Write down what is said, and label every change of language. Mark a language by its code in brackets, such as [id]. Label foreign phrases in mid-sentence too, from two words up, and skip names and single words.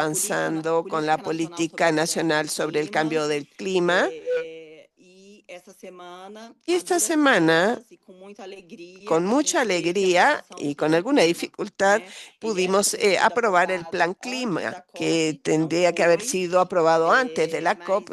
[es] avanzando con la [pt] Política Nacional sobre [es] política [pt] Mudança do [es] nacional sobre el [pt] Clima, [es] cambio del clima. [pt] e [es] Y esta semana, con mucha alegría y con alguna dificultad, pudimos aprobar el Plan Clima, que tendría que haber sido aprobado antes de la COP.